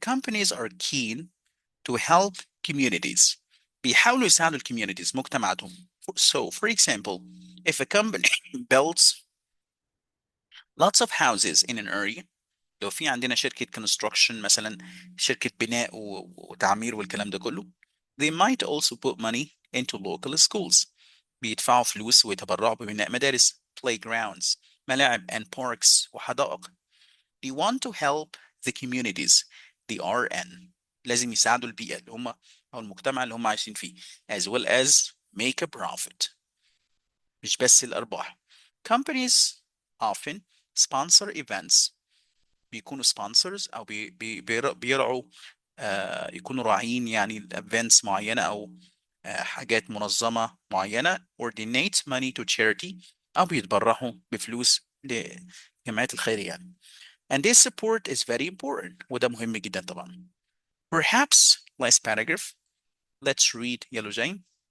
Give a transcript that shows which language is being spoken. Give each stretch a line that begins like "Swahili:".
English: Companies are keen to help communities.
Arabic: بيحاولوا يساعدوا الكوميونيتيز مجتمعاتهم.
English: So, for example, if a company builds lots of houses in an area,
Arabic: لو في عندنا شركة construction مثلا، شركة بناء وتعمير والكلام ده كله،
English: they might also put money into local schools.
Arabic: بيدفعوا فلوس ويتبرعوا ببناء مدارس playgrounds ملاعب
English: and parks
Arabic: وحدائق.
English: They want to help the communities they are in.
Arabic: لازم يساعدوا البيئة اللي هم أو المجتمع اللي هم عايشين فيه
English: as well as make a profit.
Arabic: مش بس الأرباح.
English: Companies often sponsor events.
Arabic: بيكونوا sponsors أو بيرعوا يكونوا راعين يعني events معينة أو حاجات منظمة معينة
English: or donate money to charity
Arabic: أو بيتبرعوا بفلوس لجمعيات الخيرية يعني.
English: And this support is very important.
Arabic: وده مهم جدا طبعا.
English: Perhaps last paragraph. Let's read
Arabic: يلا جاي.